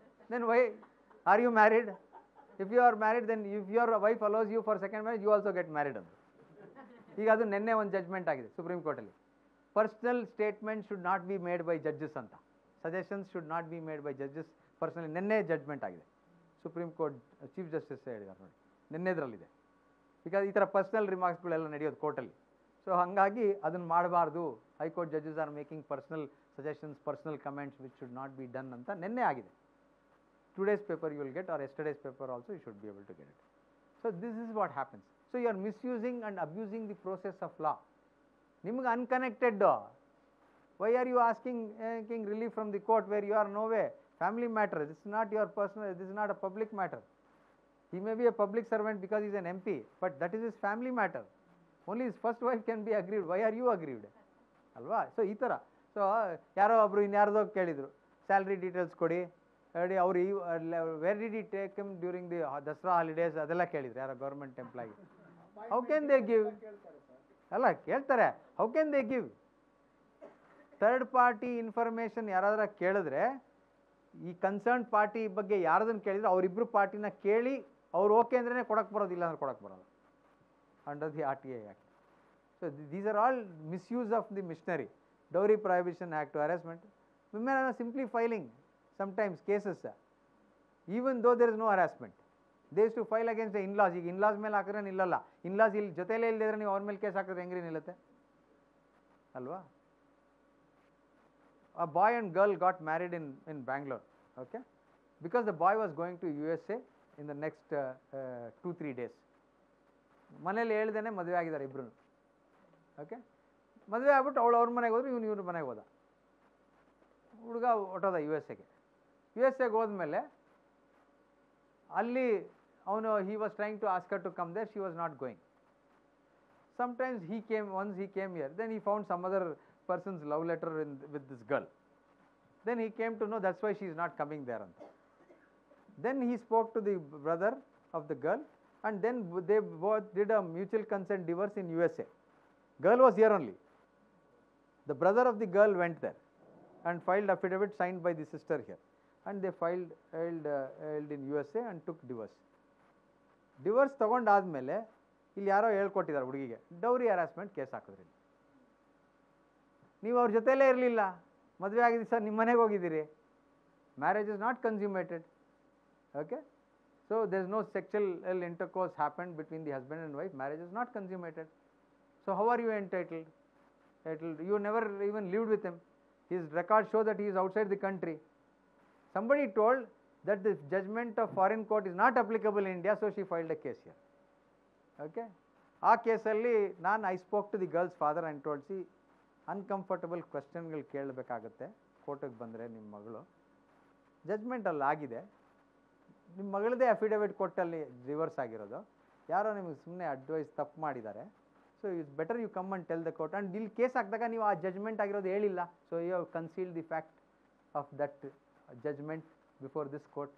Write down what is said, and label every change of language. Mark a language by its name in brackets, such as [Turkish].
[English] Then why are you married? If you are married, then if your wife allows you for second marriage, you also get married ಅಂತ. [Kannada] ಈಗ ಅದು ನಿನ್ನೆ ಒಂದು judgment ಆಗಿದೆ supreme ಕೋರ್ಟಲ್ಲಿ. [English] Personal statement should not be made by judges ಅಂತ, suggestions should not be made by judges personally. [Kannada] ನಿನ್ನೆ judgment ಆಗಿದೆ ಸುಪ್ರೀಂ ಕೋರ್ಟ್, ಚೀಫ್ ಜಸ್ಟಿಸ್ ಹೇಳಿದ್ದಾರೆ ನೋಡಿ, ನಿನ್ನೆದ್ರಲ್ಲಿದೆ. ಬಿಕಾಸ್ ಈ ಥರ ಪರ್ಸನಲ್ ರಿಮಾರ್ಕ್ಸ್ಗಳೆಲ್ಲ ನಡೆಯೋದು ಕೋರ್ಟಲ್ಲಿ. ಸೊ ಹಾಗಾಗಿ ಅದನ್ನು ಮಾಡಬಾರ್ದು. [English] high court judges are making personal suggestions, personal comments which should not be done [Kannada] ಅಂತ ನಿನ್ನೆ ಆಗಿದೆ. [English] Today's paper you will get, or yesterday's paper also you should be able to get it. So this is what happens. So you are misusing and abusing the process of law. Nimage unconnected. Why are you asking relief from the court where you are nowhere? Family matter. This is not your personal, this is not a public matter. He may be a public servant because he is an MP, but that is his family matter. Only his first wife can be aggrieved. Why are you aggrieved? [Kannada] ಅಲ್ವಾ? So ಈ ಥರ. So ಯಾರೋ ಒಬ್ಬರು ಇನ್ಯಾರ್ದೋ ಕೇಳಿದರು, salary details ಕೊಡಿ ಹೇಳಿ. [English] ಅವ್ರು where did he take him during the Dasara holidays [Kannada] ಅದೆಲ್ಲ ಕೇಳಿದ್ರು ಯಾರೋ government employee. [English] How can they give? [Kannada] ಅಲ್ಲ ಕೇಳ್ತಾರೆ, [English] How can they give? [Kannada] Third party information ಯಾರಾದ್ರೂ ಕೇಳಿದ್ರೆ, ಈ ಕನ್ಸರ್ನ್ ಪಾರ್ಟಿ ಬಗ್ಗೆ ಯಾರದನ್ನು ಕೇಳಿದ್ರೆ ಅವರಿಬ್ಬರು ಪಾರ್ಟಿನ ಕೇಳಿ ಅವ್ರು ಓಕೆ ಅಂದ್ರೇ ಕೊಡಕ್ಕೆ ಬರೋದಿಲ್ಲ ಅಂದ್ರೆ ಕೊಡಕ್ಕೆ ಬರೋಲ್ಲ [English] Under the RTA act. So these are all misuse of the machinery. Dowry prohibition act, harassment. Women are simply filing sometimes cases, even though there is no harassment. They used to file against the in-laws. [Kannada] ಈಗ in-laws ಮೇಲೆ ಹಾಕಿದ್ರೆ ನಿಲ್ಲಲ್ಲ. in-laws ಇಲ್ಲಿ ಜೊತೆಲೇ ಇಲ್ಲದಿದ್ರೆ ನೀವು ಅವ್ರ ಮೇಲೆ ಕೇಸ್ ಹಾಕಿದ್ರೆ ಹೆಂಗ್ರಿ ನಿಲ್ಲುತ್ತೆ ಅಲ್ವಾ? [English] A boy and girl got married in Bangalore, okay, because the boy was going to USA in the next 2-3 days. [Kannada] ಮನೇಲಿ ಹೇಳ್ದೇನೆ ಮದುವೆ ಆಗಿದ್ದಾರೆ ಇಬ್ರು. ಓಕೆ, ಮದುವೆ ಆಗ್ಬಿಟ್ಟು ಅವಳು ಅವ್ರ ಮನೆಗೆ ಹೋದ್ರು, ಇವ್ರ ಮನೆಗೆ ಹೋದ. ಹುಡುಗ ಹೊಟ್ಟೋದ USA. ಹೋದ್ಮೇಲೆ ಅಲ್ಲಿ ಅವನು [English] he was trying to ask her to come there, she was not going. Sometimes once he came here, then he found some other person's love letter with this girl. Then he came to know that's why she is not coming there. Then he spoke to the brother of the girl, and then they both did a mutual consent divorce in USA. Girl was here only. The brother of the girl went there and filed affidavit signed by the sister here, and they filed in USA and took divorce. [Kannada] Divorce ತೊಗೊಂಡಾದ್ಮೇಲೆ ಇಲ್ಲಿ ಯಾರೋ ಹೇಳ್ಕೊಟ್ಟಿದ್ದಾರೆ ಹುಡುಗಿಗೆ, dowry harassment case ಹಾಕಿದ್ರಿ. ನೀವು ಅವ್ರ ಜೊತೆಲೇ ಇರಲಿಲ್ಲ, ಮದುವೆ ಆಗಿದ್ದು ಸರ್ ನಿಮ್ಮ ಮನೆಗೆ ಹೋಗಿದ್ದೀರಿ. [English] Marriage is not consummated. Okay, so there is no sexual intercourse happened between the husband and wife. Marriage is not consummated. So how are you entitled? You never even lived with him. His records show that he is outside the country. Somebody told that the judgment of foreign court is not applicable in India, so she filed a case here. Okay, [Kannada] ಆ ಕೇಸಲ್ಲಿ [English] I spoke to the girl's father and told, see, [Kannada] uncomfortable ಕ್ವೆಶ್ಚನ್ಗಳು ಕೇಳಬೇಕಾಗುತ್ತೆ ಕೋರ್ಟಿಗೆ ಬಂದರೆ. ನಿಮ್ಮ ಮಗಳು judgement ಅಲ್ಲಿ ಆಗಿದೆ, ನಿಮ್ಮ ಮಗಳದೇ affidavit ಕೊಟ್ಟಲ್ಲಿ reverse ಆಗಿರೋದು, ಯಾರೋ ನಿಮಗೆ ಸುಮ್ಮನೆ ಅಡ್ವೈಸ್ ತಪ್ಪು ಮಾಡಿದ್ದಾರೆ. [English] So it's better you come and tell the court. And [Kannada] ಇಲ್ಲಿ ಕೇಸ್ ಹಾಕಿದಾಗ ನೀವು ಆ ಜಜ್ಮೆಂಟ್ ಆಗಿರೋದು ಹೇಳಿಲ್ಲ. [English] So you have concealed the fact of that judgment before this court.